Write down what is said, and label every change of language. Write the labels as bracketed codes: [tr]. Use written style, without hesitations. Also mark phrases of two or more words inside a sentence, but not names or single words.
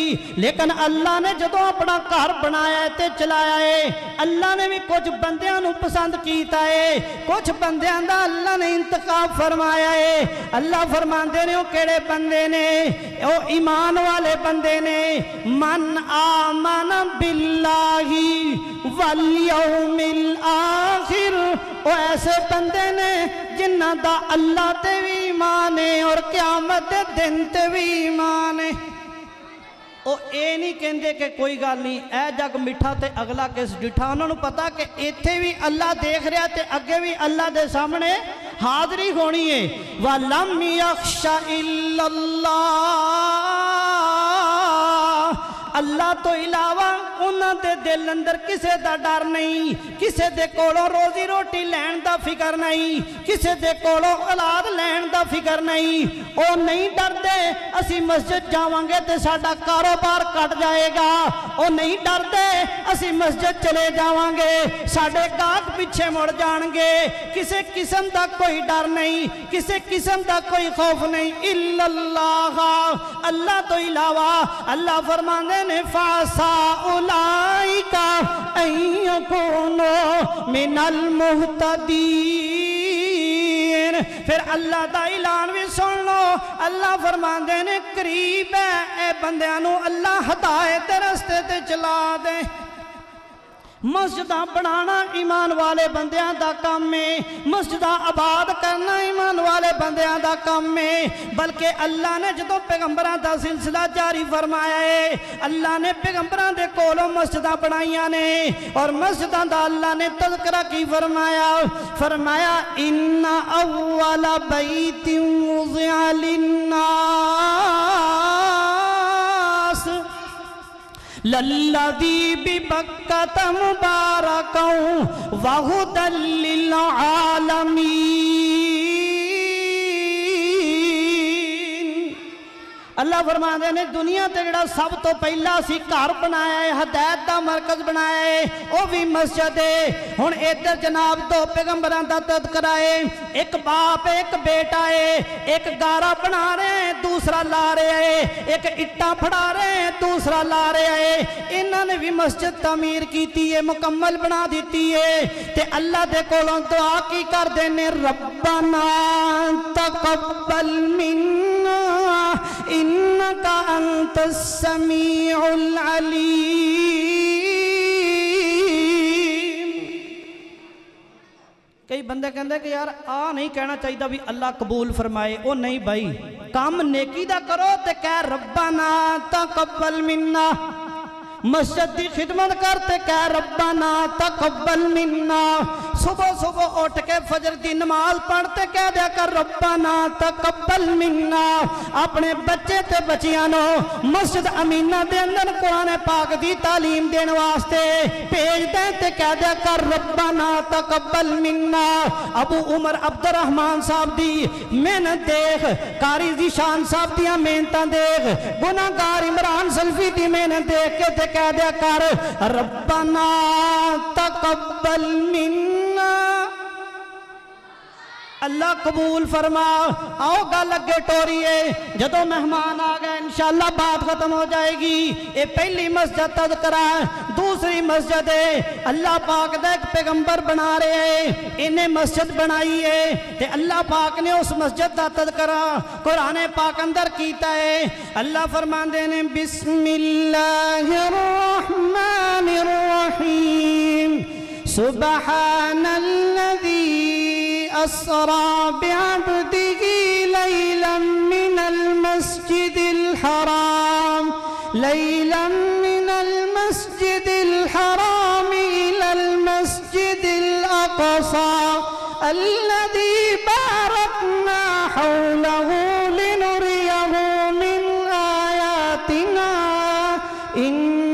[pa] لیکن اللہ نے جدوں اپنا گھر بنایا ہے تے چلایا ہے، اللہ نے بھی کجھ بندیاں نوں پسند کیتا ہے، کجھ بندیاں دا اللہ نے انتخاب فرمایا ہے. اللہ فرماتے نے او کیہڑے بندے نے? او ایمان والے بندے نے. [ar] من آمن باللہ والیوم الآخر, [pa] او ایسے بندے نے جنہاں دا اللہ تے بھی ایمان ہے اور قیامت دے دن تے بھی ایمان ہے. او یہ نہیں کہتے کہ کوئی گل نہیں اے جگ مٹھا تے اگلا کس ڈٹھا، انہاں نوں پتا کہ ایتھے بھی اللہ دیکھ رہا تے اگے بھی اللہ دے سامنے حاضری ہونی ہے. [ar] ولم یخش إلا اللہ, [pa] اللہ تو علاوہ انہاں دے دل اندر کسی کا ڈر نہیں، کسی کے کولوں روزی روٹی لین کا فکر نہیں، کسی کے کولوں اولاد لین کا فکر نہیں. او نہیں ڈردے اسی مسجد جاواں گے تو ساڈا کاروبار کٹ جائے گا، او نہیں ڈردے اسی مسجد چلے جاواں گے ساڈے گاہک پیچھے مڑ جائیں گے. [ur] کسی قسم کا کوئی ڈر نہیں، کسی قسم کا کوئی خوف نہیں. [pa] الا اللہ، اللہ تو علاوہ. اللہ فرماتے نے [ar] فعسى أولئك أن يكونوا من المهتدين. [pa] فیر اللہ کا اعلان بھی سن لو، اللہ فرماتے نے قریب ہے اے بندیاں نوں اللہ ہدایت رستے تے چلا دے. مسجداں بنانا ایمان والے بندیاں دا کم ہے، مسجداں آباد کرنا ایمان والے بندیاں دا کم ہے. بلکہ اللہ نے جدوں پیغمبراں دا سلسلہ جاری فرمایا ہے، اللہ نے پیغمبراں دے کولوں مسجداں بنائیاں نے اور مسجداں دا اللہ نے تذکرہ کی فرمایا، فرمایا [ar] إن أول بيت وضع للناس للذي ببكة مباركا وهدى للعالمين. [pa] اللہ فرماتے نے دنیا تے جیہڑا سب تو پہلا سی گھر بنایا ہے، ہدایت کا مرکز بنایا ہے، وہ بھی مسجد ہے. ہن ادھر جناب دو پیغمبراں دا تذکرہ ہے، ایک باپ ایک بیٹا ہے، ایک گارا بنا رہے ہیں دوسرا لا رہا ہے، ایک اٹاں پھڑا رہے ہیں دوسرا لا رہا ہے. [ur] انہوں نے بھی مسجد تعمیر کی ہے, مکمل بنا دی ہے. [pa] تے اللہ دے کولوں دعا کی کردے نے, [ar] ربنا تقبل منا إنك أنت السميع العليم. [pa] کئی بندے کہتے کہ یار آ نہیں کہنا چاہیدا بھی اللہ قبول فرمائے. او نہیں بھائی، کم نیکی دا کرو تے کہہ [ar] ربنا تقبل منا. [pa] مسجد کی خدمت کردے کہہ [ar] ربنا تقبل منا. [pa] صبح صبح اٹھ کے فجر کی نماز پڑھدے کہہ دیا کر [ar] ربنا تقبل منا. [pa] اپنے بچے تے بچیاں نوں مسجد امینہ دے اندر قرآن پاک دی تعلیم دینے واسطے بھیج دے تے کہہ دیا کر [ar] ربنا تقبل منا. [pa] ابو عمر عبدالرحمن صاحب دی محنت دیکھ، قاری ذیشان صاحب دی محنت دیکھ، گناہگار عمران سلفی دی محنت دیکھ کے تے کہہ دیا کر [ar] ربنا تقبل منا. [pa] اللہ قبول فرما۔ آؤ گل اگے ٹوریے، جدوں مہمان آ گئے ان شاء اللہ بات ختم ہو جائے گی. یہ پہلی مسجد تذکرہ. دوسری مسجد ہے اللہ پاک دا ایک پیغمبر بنا رہے ہیں انہیں مسجد بنائی ہے تے اللہ پاک نے اس مسجد دا تذکرہ قرآن پاک اندر کیتا ہے اللہ فرماندے نے [ar] بسم اللہ الرحمن الرحیم سبحان الذي أسرى بعبده ليلا من المسجد الحرام إلى المسجد الأقصى الذي باركنا حوله لنريه من آياتنا